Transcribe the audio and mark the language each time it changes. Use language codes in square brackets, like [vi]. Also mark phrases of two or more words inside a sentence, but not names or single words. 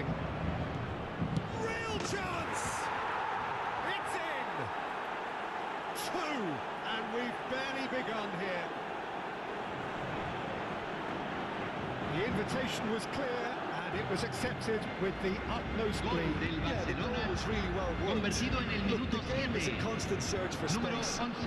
[en] Real chance! It's in! Two! And we've barely begun here. The invitation was clear, and it was accepted with the utmost [es] Gol [en] glee. [es] del [en] Yeah, the goal [es] Barcelona, [en] was really well worked. [es] convertido en el [en] Look, [es] minuto [en] the game is a [es] 7. [en] constant search for [es] Número [en] space, [es] 11.